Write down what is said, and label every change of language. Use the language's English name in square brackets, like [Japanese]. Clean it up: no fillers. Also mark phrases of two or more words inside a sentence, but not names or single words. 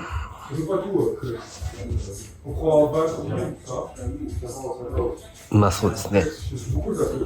[French] Je veux pas tout. On croit pas qu'on aime ça. [Japanese] まあそうですね。 [French] C'est beaucoup de affaires.